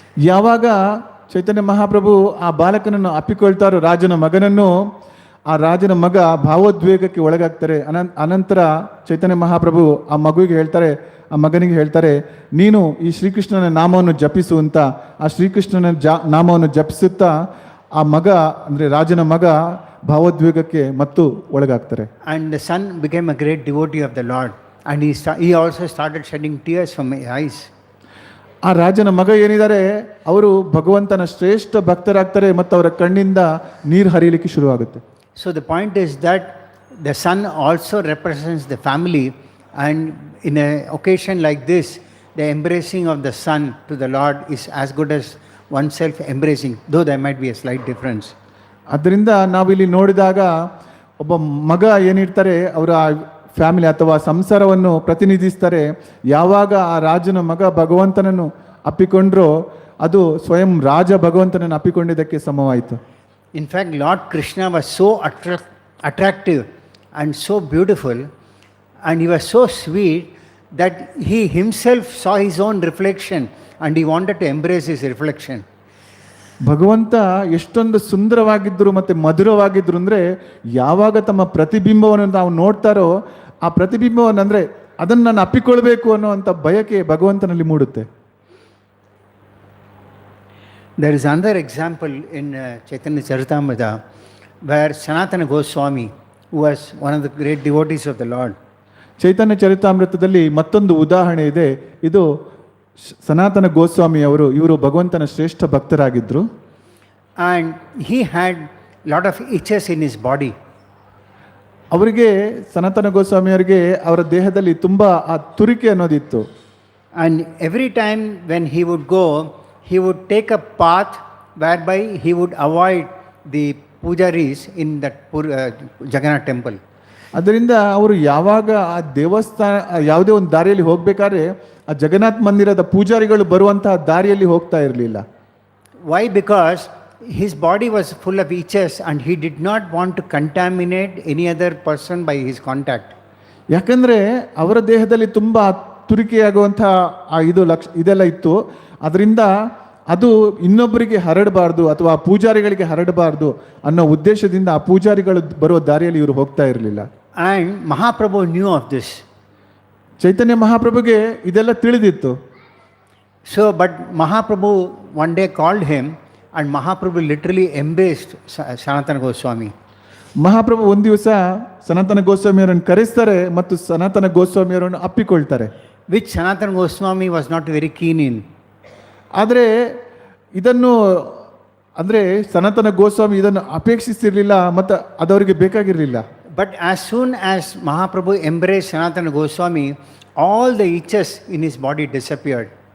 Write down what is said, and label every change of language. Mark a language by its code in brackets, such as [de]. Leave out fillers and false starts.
[kn] ಯಾವಾಗ ಚೈತನ್ಯ ಮಹಾಪ್ರಭು ಆ ಬಾಲಕನನ್ನು ಅಪ್ಪಿಕೊಳ್ತಾರೋ ರಾಜನ ಮಗನನ್ನು, ಆ ರಾಜನ ಮಗ ಭಾವೋದ್ವೇಗಕ್ಕೆ ಒಳಗಾಗ್ತಾರೆ. ಅನಂತರ ಚೈತನ್ಯ ಮಹಾಪ್ರಭು ಆ ಮಗುವಿಗೆ ಹೇಳ್ತಾರೆ, ಆ ಮಗನಿಗೆ ಹೇಳ್ತಾರೆ, ನೀನು ಈ ಶ್ರೀಕೃಷ್ಣನ ನಾಮವನ್ನು ಜಪಿಸು ಅಂತ. ಆ ಶ್ರೀಕೃಷ್ಣನ ನಾಮವನ್ನು ಜಪಿಸುತ್ತಾ ಆ ಮಗ ಅಂದರೆ ರಾಜನ ಮಗ ಭಾವೋದ್ವೇಗಕ್ಕೆ ಮತ್ತು ಒಳಗಾಗ್ತಾರೆ. [en] And the son became a great devotee of the Lord, and he also started shedding tears from his eyes. [kn] ಆ ರಾಜನ ಮಗ ಏನಿದ್ದಾರೆ ಅವರು ಭಗವಂತನ ಶ್ರೇಷ್ಠ ಭಕ್ತರಾಗ್ತಾರೆ ಮತ್ತು ಅವರ ಕಣ್ಣಿಂದ ನೀರು ಹರಿಯಲಿಕ್ಕೆ ಶುರುವಾಗುತ್ತೆ. [en] So the point is that the son also represents the family, and in an occasion like this, the embracing of the son to the Lord is as good as oneself embracing, though there might be a slight difference. [kn] ಅದರಿಂದ ನಾವಿಲ್ಲಿ ನೋಡಿದಾಗ ಒಬ್ಬ ಮಗ ಏನಿರ್ತಾರೆ ಅವರ family ಅಥವಾ ಸಂಸಾರವನ್ನು ಪ್ರತಿನಿಧಿಸ್ತಾರೆ. ಯಾವಾಗ ಆ ರಾಜನ ಮಗ ಭಗವಂತನನ್ನು ಅಪ್ಪಿಕೊಂಡ್ರೋ ಅದು ಸ್ವಯಂ ರಾಜ ಭಗವಂತನನ್ನು ಅಪ್ಪಿಕೊಂಡಿದ್ದಕ್ಕೆ ಸಮವಾಯಿತು. [en] In fact, Lord Krishna was so attractive and so beautiful, and he was so sweet that he himself saw his own reflection and he wanted to embrace his reflection. [kn] ಭಗವಂತ ಎಷ್ಟೊಂದು ಸುಂದರವಾಗಿದ್ದರು ಮತ್ತು ಮಧುರವಾಗಿದ್ದರು ಅಂದರೆ, ಯಾವಾಗ ತಮ್ಮ ಪ್ರತಿಬಿಂಬವನ್ನು ನಾವು ನೋಡ್ತಾರೋ ಆ ಪ್ರತಿಬಿಂಬವನ್ನು ಅಂದರೆ ಅದನ್ನು ನಾನು ಅಪ್ಪಿಕೊಳ್ಬೇಕು ಅನ್ನುವಂಥ ಬಯಕೆ ಭಗವಂತನಲ್ಲಿ ಮೂಡುತ್ತೆ. [en] There is another example in Chaitanya Charitamrita where Sanatana Goswami, who was one of the great devotees of the Lord, [kn] ಚೈತನ್ಯ ಚರಿತಾಮೃತದಲ್ಲಿ ಮತ್ತೊಂದು ಉದಾಹರಣೆ ಇದೆ. ಇದು ಸನಾತನ ಗೋಸ್ವಾಮಿ ಇವರು ಭಗವಂತನ ಶ್ರೇಷ್ಠ ಭಕ್ತರಾಗಿದ್ದರು. [en] And he had lot of itches in his body. [kn] ಅವರಿಗೆ ಸನಾತನ ಗೋಸ್ವಾಮಿ ಅವರಿಗೆ ಅವರ ದೇಹದಲ್ಲಿ ತುಂಬ ಆ ತುರಿಕೆ ಅನ್ನೋದಿತ್ತು. [en] And every time when he would go, he would take a path whereby he would avoid the pujaris in that Jagannath temple. [kn] ಅದರಿಂದ ಅವರು ಯಾವಾಗ ಆ ದೇವಸ್ಥಾನ ಯಾವುದೇ ಒಂದು ದಾರಿಯಲ್ಲಿ ಹೋಗಬೇಕಾದ್ರೆ ಆ ಜಗನ್ನಾಥ ಮಂದಿರದ ಪೂಜಾರಿಗಳು ಬರುವಂತಹ ದಾರಿಯಲ್ಲಿ ಹೋಗ್ತಾ ಇರಲಿಲ್ಲ. [en] Why? Because his body was full of itches and he did not want to contaminate any other person by his contact. [kn] ಯಾಕಂದರೆ ಅವರ ದೇಹದಲ್ಲಿ ತುಂಬ ತುರಿಕೆಯಾಗುವಂತಹ ಇದೆಲ್ಲ ಇತ್ತು. ಅದರಿಂದ ಅದು ಇನ್ನೊಬ್ಬರಿಗೆ ಹರಡಬಾರ್ದು ಅಥವಾ ಆ ಪೂಜಾರಿಗಳಿಗೆ ಹರಡಬಾರ್ದು ಅನ್ನೋ ಉದ್ದೇಶದಿಂದ ಆ ಪೂಜಾರಿಗಳು ಬರುವ ದಾರಿಯಲ್ಲಿ ಇವರು ಹೋಗ್ತಾ ಇರಲಿಲ್ಲ. [en] And Mahaprabhu knew of this. [kn] ಚೈತನ್ಯ ಮಹಾಪ್ರಭುಗೆ ಇದೆಲ್ಲ ತಿಳಿದಿತ್ತು. [en] So, but Mahaprabhu one day called him and Mahaprabhu literally embraced Sanatana Goswami. [kn] ಮಹಾಪ್ರಭು ಒಂದು ದಿವಸ ಸನಾತನ ಗೋಸ್ವಾಮಿಯವರನ್ನು ಕರೆಸ್ತಾರೆ ಮತ್ತು ಸನಾತನ ಗೋಸ್ವಾಮಿಯವರನ್ನು ಅಪ್ಪಿಕೊಳ್ತಾರೆ. [en] Which Sanatana Goswami was not very keen in. [kn] ಆದರೆ ಇದನ್ನು ಅಂದರೆ ಸನಾತನ ಗೋಸ್ವಾಮಿ ಇದನ್ನು ಅಪೇಕ್ಷಿಸಿರಲಿಲ್ಲ ಮತ್ತು ಅದವರಿಗೆ ಬೇಕಾಗಿರಲಿಲ್ಲ. [en] But as soon as Mahaprabhu embraced Sanatana Goswami, all the itches in his body disappeared.